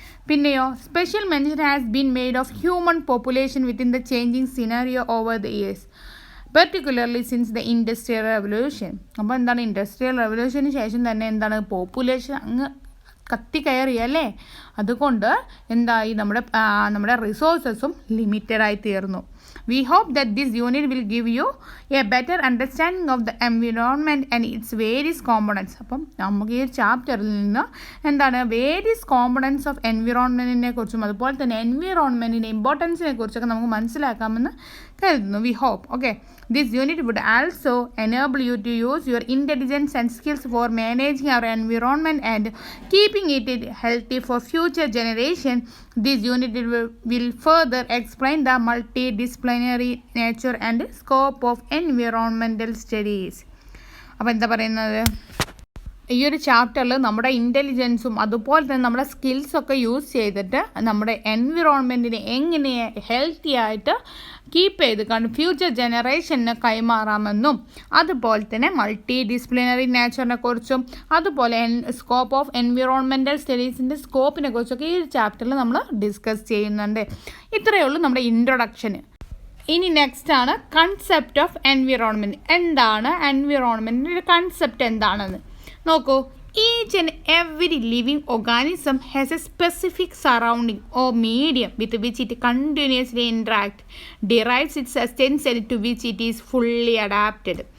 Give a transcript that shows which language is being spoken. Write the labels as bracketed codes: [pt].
[ml] പിന്നെയോ [en] Special mention has been made of human population within the changing scenario over the years, particularly since the industrial revolution. [ml] അപ്പോൾ എന്താണ്, industrial റെവല്യൂഷന് ശേഷം തന്നെ എന്താണ്, population അങ്ങ് കത്തിക്കയറി, അല്ലേ? അതുകൊണ്ട് എന്തായി നമ്മുടെ റിസോഴ്സസും ലിമിറ്റഡായി തീർന്നു. [en] We hope that this unit will give you a better understanding of the environment and its various components. [ml] അപ്പം നമുക്ക് ഈ ചാപ്റ്ററിൽ നിന്ന് വേരിയസ് കോമ്പണൻസ് ഓഫ് എൻവിറോൺമെൻറ്റിനെ കുറിച്ചും അതുപോലെ തന്നെ എൻവിറോൺമെൻറ്റിൻ്റെ ഇമ്പോർട്ടൻസിനെ കുറിച്ചൊക്കെ നമുക്ക് മനസ്സിലാക്കാമെന്ന് കരുതുന്നു. [en] We hope. Okay. This unit would also enable you to use your intelligence and skills for managing our environment and keeping it healthy for future generation. This unit will further explain the multidisciplinary nature and scope of environmental studies. [ml] അപ്പോൾ എന്താ പറയുന്നത്, ഈ ഒരു ചാപ്റ്ററിൽ നമ്മുടെ ഇൻ്റലിജൻസും അതുപോലെ തന്നെ നമ്മുടെ സ്കിൽസൊക്കെ യൂസ് ചെയ്തിട്ട് നമ്മുടെ എൻവിറോൺമെൻറ്റിനെ എങ്ങനെ ഹെൽത്തി ആയിട്ട് കീപ്പ് ചെയ്ത് ഫ്യൂച്ചർ ജനറേഷന് കൈമാറാമെന്നും അതുപോലെ തന്നെ മൾട്ടി ഡിസിപ്ലിനറി നേച്ചറിനെ കുറിച്ചും അതുപോലെ സ്കോപ്പ് ഓഫ് എൻവിറോൺമെൻറ്റൽ സ്റ്റഡീസിൻ്റെ സ്കോപ്പിനെ കുറിച്ചൊക്കെ ഈ ഒരു ചാപ്റ്ററിൽ നമ്മൾ ഡിസ്കസ് ചെയ്യുന്നുണ്ട്. ഇത്രയേ ഉള്ളൂ നമ്മുടെ ഇൻട്രൊഡക്ഷന്. ഇനി നെക്സ്റ്റ് ആണ് കൺസെപ്റ്റ് ഓഫ് എൻവിറോൺമെൻറ്റ്. എന്താണ് എൻവിറോൺമെൻറ്റിൻ്റെ കൺസെപ്റ്റ് എന്താണെന്ന് നോക്കൂ. [en] Each and every living organism has a specific surrounding or medium with which it continuously interacts, derives its sustenance and to which it is fully adapted.